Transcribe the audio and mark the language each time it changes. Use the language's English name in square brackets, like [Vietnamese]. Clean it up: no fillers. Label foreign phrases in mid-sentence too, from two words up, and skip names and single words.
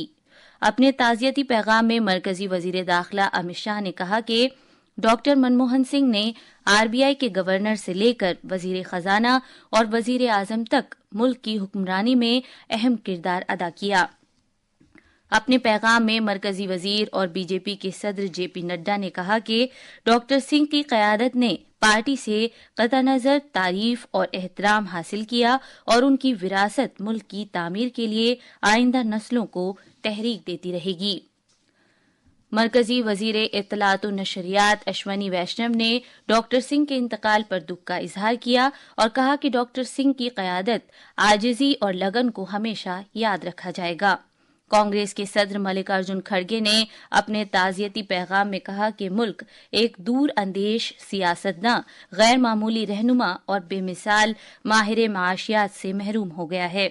[Urdu] اپنے تعزیتی پیغام میں مرکزی وزیر داخلہ امت شاہ نے کہا کہ ڈاکٹر منموہن سنگھ نے آر بی آئی کے گورنر سے لے کر وزیر خزانہ اور وزیر اعظم تک ملک کی حکمرانی میں اہم کردار ادا کیا. اپنے پیغام میں مرکزی وزیر اور بی جے پی کے صدر جے پی نڈا نے کہا کہ ڈاکٹر سنگھ کی قیادت نے پارٹی سے قطع نظر تعریف اور احترام حاصل کیا اور ان کی وراثت ملک کی تعمیر کے لیے آئندہ نسلوں کو تحریک دیتی رہے گی۔ مرکزی وزیر اطلاعات و نشریات اشونی ویشنو نے ڈاکٹر سنگھ کے انتقال پر دکھ کا اظہار کیا اور کہا کہ ڈاکٹر سنگھ کی قیادت عاجزی اور لگن کو ہمیشہ یاد رکھا جائے گا۔ کانگریس کے صدر ملکارجن کھڑگے نے اپنے تعزیتی پیغام میں کہا کہ ملک ایک دور اندیش سیاستداں، غیر معمولی رہنما اور بے مثال ماہر معاشیات سے محروم ہو گیا ہے۔